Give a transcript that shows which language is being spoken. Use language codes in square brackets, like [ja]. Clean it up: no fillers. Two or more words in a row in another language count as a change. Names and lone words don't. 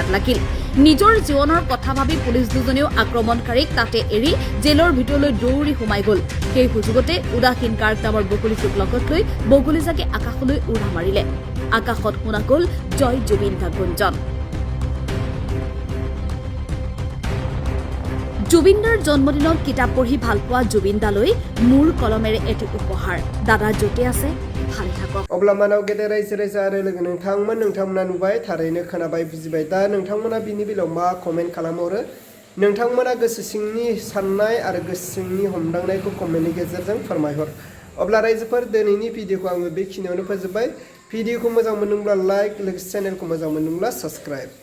[as] লাগিল নিজৰ জীৱনৰ কথা ভাবি পুলিচ দুজনেও আক্ৰমণকাৰীক তাতে এৰি জেলৰ ভিতৰলৈ দৌৰি সোমাই গ'ল সেই সুযোগতে উদাসীন গাৰ্গ নামৰ বগলীটোক লগত লৈ বগলী জাকে আকাশলৈ উৰা মাৰিলে আকাশত শুনা গ'ল জয় জুবিন দা গুঞ্জন জুবিনদাৰ জন্মদিনত কিতাপ পঢ়ি ভাল পোৱা জুবিনদালৈ মোৰ কলমেৰে এটি উপহাৰ দাদা য'তে আছে ভালে থাকক [brx] अब्ला मानाव गेदेर रायजो राजा आरो लोगो नोंथांमोना नुबाय थारैनो खोनाबाय बुजिबाय दा नोंथांमोना बिनि बेलायाव मा कमेन्ट खालामहरो नोंथांमोना गोसो सिंनि साननाय आरो गोसो सिंनि हमदांनायखौ कमेन्टनि गेजेरजों फोरमायहर अब्ला रायजोफोर दिनैनि भिडिअखौ आङो बेखिनियावनो फोजोबबाय भिडिअखौ मोजां मोनदोंब्ला लाइक लोगोसे चेनेलखौ मोजां मोनदोंब्ला साबस्क्राइब